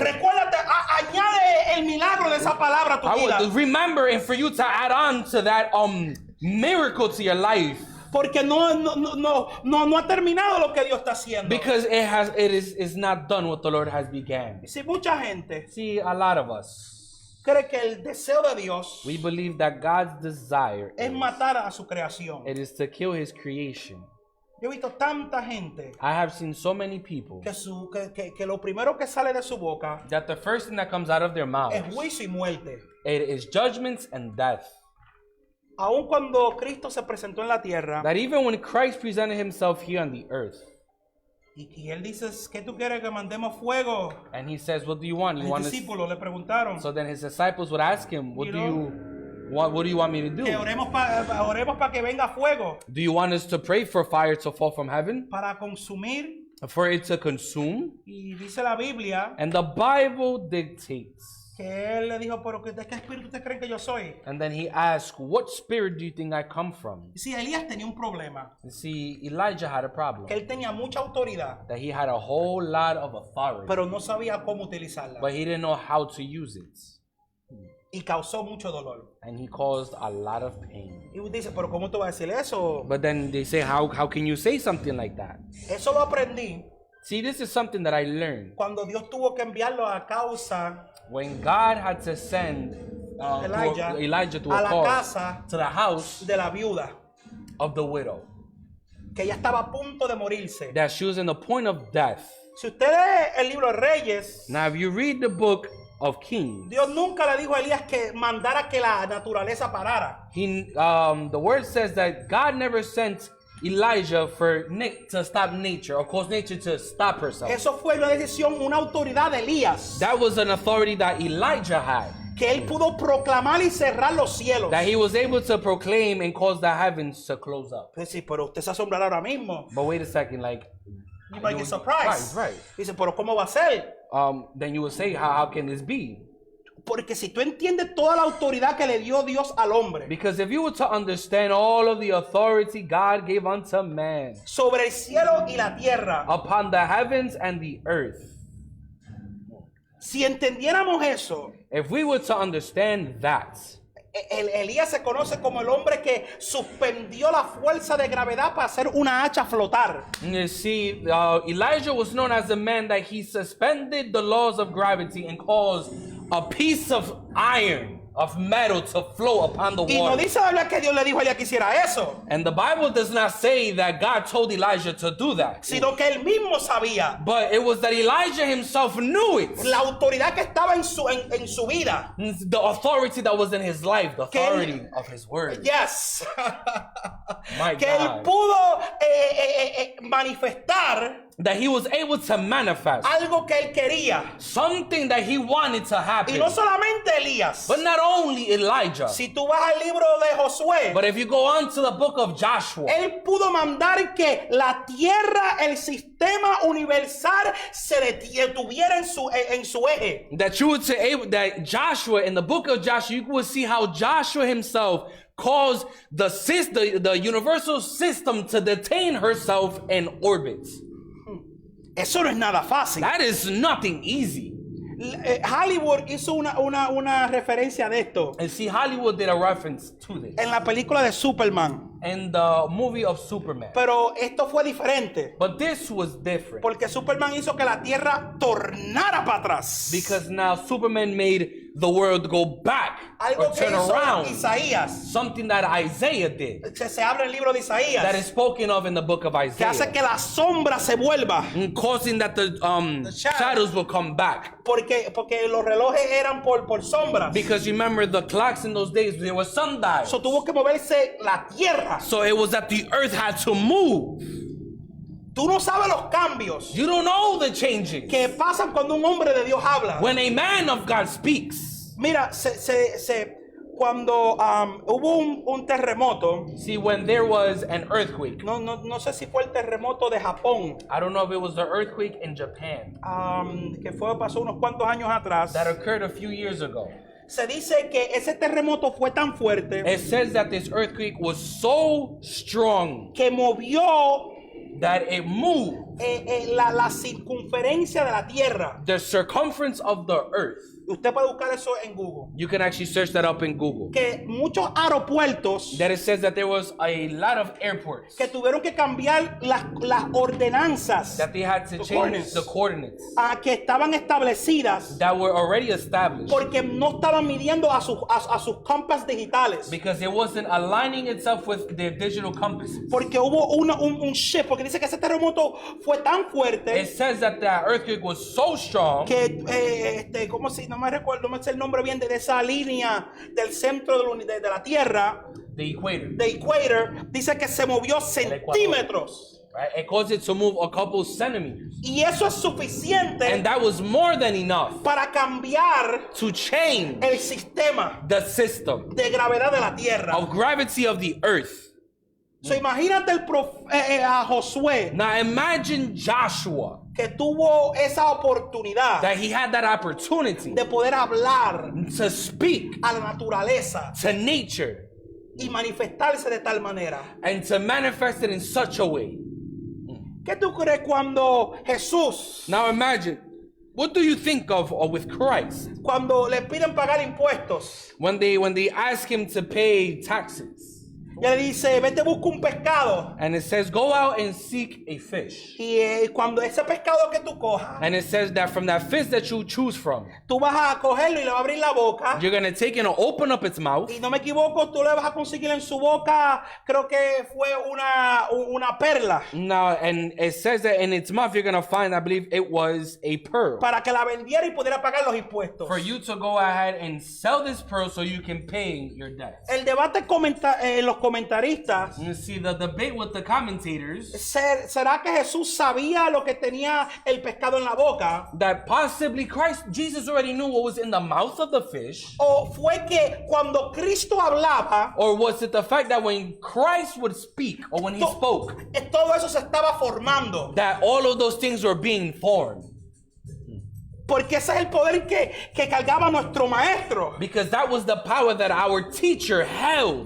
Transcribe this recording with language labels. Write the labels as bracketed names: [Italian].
[Spanish] Recuérdate, añade el milagro de esa palabra a tu [English] I [Spanish] vida. [English] would remember, and for you to add on to that miracle to your life, [Spanish] Porque no ha terminado lo que Dios está haciendo. [English] because it is not done what the Lord has began. [Spanish] Si mucha gente [English] See, a lot of us, [Spanish] cree que el deseo de Dios [English] we believe that God's desire [Spanish] es matar a su creación. [English] it is to kill His creation. [Spanish] Yo he visto tanta gente [English] I have seen so many people [Spanish] que lo primero que sale de su boca [English] that the first thing that comes out of their mouth [Spanish] es juicio y muerte. [English] it is judgments and death. [Spanish] Aun cuando Cristo se presentó en la tierra, [English] That even when Christ presented Himself here on the earth, [Spanish] Y él dice, ¿qué tú quieres que mandemos fuego? [English] And he says, what do you want? You want [Spanish] Los [English] us... [Spanish] discípulos le preguntaron [English] So then his disciples would ask him, what You do know, you want me to do? [Spanish] que oremos para que venga fuego, [English] Do you want us to pray for fire to fall from heaven? [Spanish] para consumir. [English] For it to consume? [Spanish] Y dice la Biblia [English] And the Bible dictates. [Spanish] que él le dijo, pero ¿de qué espíritu ustedes creen que yo soy? [English] And then he asked, what spirit do you think I come from? [Spanish] Y sí, Elías tenía un problema, [English] You see, Elijah had a [Spanish] que [English] problem. [Spanish] él tenía mucha autoridad, [English] That he had a whole lot of authority. [Spanish] pero no sabía cómo utilizarla. [English] But he didn't know how to use it. [Spanish] Y causó mucho dolor. [English] And he caused a lot of pain. [Spanish] Y dice, pero ¿cómo tú vas a decir eso? [English] But then they say, how can you say something like that? [Spanish] Eso lo aprendí [English] See, this is something that I learned. [Spanish] cuando Dios tuvo que enviarlo a causa [English] When God had to send Elijah to [Spanish] a a la [English] cause, [Spanish] casa [English] to the house [Spanish] de la viuda, [English] of the widow, [Spanish] que ella estaba a punto de morirse. [English] that she was in the point of death. [Spanish] Si usted lee el libro de Reyes, [English] Now, if you read the book of Kings, [Spanish] Dios nunca le dijo a Elías que mandara que la naturaleza parara. [English] the word says that God never sent Elijah to stop nature or cause nature to stop herself. [Spanish] Eso fue una decisión, una autoridad de Elías, [English] That was an authority that Elijah had, [Spanish] que él pudo proclamar y cerrar los cielos. [English] that he was able to proclaim and cause the heavens to close up. [Spanish] Pues sí, pero usted se asombrará ahora mismo. [English] But wait a second, like, You might get surprised. Right. [Spanish] Dice, pero ¿cómo va a ser? [English] Then you will say, how can this be? [Spanish] Porque si tú entiendes toda la autoridad que le dio Dios al hombre [English] Because if you were to understand all of the authority God gave unto man [Spanish] sobre el cielo y la tierra, [English] upon the heavens and the earth, [Spanish] si entendiéramos eso, [English] if we were to understand that, [Spanish] Elías se conoce como el hombre que suspendió la fuerza de gravedad para hacer una hacha flotar. [English] you see, Elijah was known as the man that he suspended the laws of gravity and caused a piece of iron, of metal, to float upon the [Spanish] Y no [English] water. [Spanish] dice la Biblia que Dios le dijo a Elías que hiciera eso, [English] And the Bible does not say that God told Elijah to do that, [Spanish] sino que él mismo sabía [English] but it was that Elijah himself knew it. [Spanish] la autoridad que estaba en su vida. [English] The authority that was in his life, the authority of his word. Yes. My [Spanish] Que él [English] God. [Spanish] pudo manifestar [English] That he was able to manifest [Spanish] algo que él quería. [English] something that he wanted to [Spanish] Y [English] happen. [Spanish] no solamente Elías. [English] But not only Elijah, [Spanish] Si tú vas al libro de Josué, [English] but if you go on to the book of Joshua, [Spanish] él pudo mandar que la tierra, el sistema universal, se detuviera en su eje. [English] that you would say that Joshua, in the book of Joshua, you would see how Joshua himself caused the universal system to detain herself in orbit. [Spanish] Eso no es nada fácil. [English] That is nothing easy. [Spanish] Hollywood hizo una referencia de esto [English] And see, Hollywood did a reference to this [Spanish] en la película de Superman. [English] in the movie of Superman. [Spanish] Pero esto fue diferente. [English] But this was different [Spanish] Porque Superman hizo que la tierra tornara para atrás. [English] because now Superman made the world go back [Spanish] Algo [English] or [Spanish] que [English] turn [Spanish] hizo [English] around. [Spanish] Isaías. [English] Something that Isaiah did, [Spanish] Se habla en el libro de Isaías. [English] that is spoken of in the book of [Spanish] Que hace [English] Isaiah, [Spanish] que la sombra se vuelva. [English] causing that the shadow. shadows will come back. [Spanish] Porque los relojes eran por sombras. [English] Because remember, the clocks in those days, there were sundials. [Spanish] So tuvo que moverse la tierra. [English] So it was that the earth had to move. [Spanish] Tú no sabes los cambios [English] You don't know the changing. [Spanish] que pasan cuando un hombre de Dios habla. [English] When a man of God speaks, [Spanish] Mira, cuando hubo un terremoto, [English] see, when there was an earthquake, [Spanish] no sé si fue el terremoto de Japón, [English] I don't know if it was the earthquake in Japan [Spanish] que pasó unos cuantos años atrás. [English] that occurred a few years ago. [Spanish] Se dice que ese terremoto fue tan fuerte [English] It says that this earthquake was so strong [Spanish] que movió [English] that it moved [Spanish] la circunferencia de la tierra. [English] the circumference of the earth. [Spanish] Usted puede buscar eso en Google. [English] You can actually search that up in Google. [Spanish] Que muchos aeropuertos [English] That it says that there was a lot of airports [Spanish] que tuvieron que cambiar las ordenanzas [English] that they had to change the coordinates [Spanish] que estaban establecidas [English] that were already established [Spanish] porque no estaban midiendo a sus compas digitales. [English] because it wasn't aligning itself with their digital compasses. [Spanish] Porque hubo un shift, porque dice que ese terremoto fue tan [English] It [Spanish] fuerte [English] says that the earthquake was so strong [Spanish] que, ¿cómo se? No me recuerdo, no me sé el nombre bien de esa línea del centro de la Tierra, [English] the equator. [Spanish] de equator, dice que se movió centímetros. [English] Right? It caused it to move a couple centimeters. [Spanish] Y eso es suficiente [English] And that was more than enough [Spanish] para cambiar [English] to change [Spanish] el sistema [English] the system [Spanish] de gravedad de la tierra. [English] of gravity of the earth. [Spanish] So, imagínate a Josué [English] Now imagine Joshua, [Spanish] que tuvo esa oportunidad [English] that he had that opportunity [Spanish] de poder hablar [English] to speak [Spanish] a la naturaleza [English] to nature [Spanish] y manifestarse de tal manera. [English] and to manifest it in such a way. [Spanish] ¿Qué tú crees cuando Jesús, [English] Now imagine, what do you think of with Christ [Spanish] cuando le piden pagar impuestos, [English] when they ask him to pay taxes? [Spanish] y le dice, vete busca un pescado, [English] And it says, go out and seek a fish. [Spanish] y cuando ese pescado que tú cojas, [English] And it says that from that fish that you choose from, [Spanish] tú vas a cogerlo y le vas a abrir la boca, [English] you're going to take it and open up its mouth. [Spanish] y no me equivoco, tú le vas a conseguir en su boca, creo que fue una perla, [English] Now, and it says that in its mouth, you're going to find, I believe it was a pearl. [Spanish] para que la vendiera y pudiera pagar los impuestos. [English] For you to go ahead and sell this pearl so you can pay your debts. [Spanish] El debate los comentaristas, [English] You see, the debate with the commentators, [Spanish] ¿será que Jesús sabía lo que tenía el pescado en la boca? [English] that possibly Jesus already knew what was in the mouth of the fish. [Spanish] ¿O fue que cuando Cristo hablaba, [English] Or was it the fact that when Christ would speak, or when he spoke, [Spanish] todo eso se estaba formando? [English] that all of those things were being formed? [Spanish] Porque ese es el poder que cargaba nuestro maestro [English] Because that was the power that our teacher held